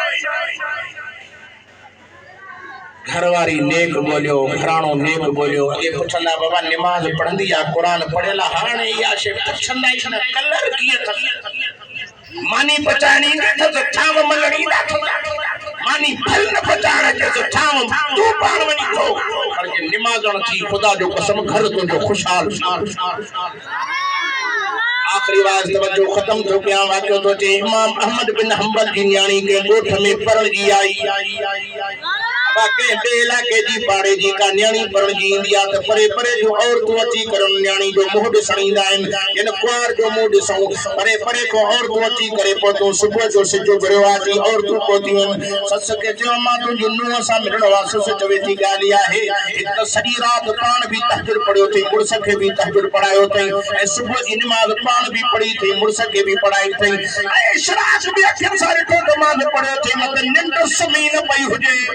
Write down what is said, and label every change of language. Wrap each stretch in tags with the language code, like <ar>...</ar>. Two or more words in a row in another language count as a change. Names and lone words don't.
<sd>घर वारी नेक बोलियो घराणो नेक बोलियो अॻे पुछंदा बाबा निमाज़ पढ़ंदी आहे क़ुर पढ़ियल हाणे इहा शइ पुछंदा ई न कलर कीअं अथसि मानी पचाइणी अथसि छांव मलणी मानी फल न पचाइण अचेसि छांव तूं पाण वञी खो पर जे निमाज़ण थी ख़ुदा जो कसम घर तुंहिंजो ख़ुशहाल आखिरी वाज तवज्जो खत्म थो कयां वाक़ियो थो अचे इमाम अहमद बिन हंबल जी न्याणी के ॻोठ में पढ़जी आई बाकी बे इलाके जी पाड़े जी का न्याणी पढ़जी ईंदी आहे त परे परे जो औरतूं अची करे न्याणी जो मुंहुं ॾिसण ईंदा आहिनि इन कुंवार जो मुंहुं ॾिसूं परे परे को औरतूं अची करे पहुतूं सुबुह जो सिज घिरियो आहे थी औरतूं पहुतियूं आहिनि ससु खे चयो मां तुंहिंजी नुंहं सां मिलणो आहे ससु चवे थी ॻाल्हि इहा आहे हिकु त सॼी राति पाण बि तहजुद पढ़ियो अथई मुड़ुस खे बि तहजुद पढ़ायो अथई ऐं सुबुह जी निमाज़ पाण बि पढ़ी अथई मुड़ुस खे बि पढ़ाई अथई ऐं इशराक बि अखियुनि सां ॾिठो त मां पढ़ियो अथई मगर निंड सुम्ही न पई हुजे</sd>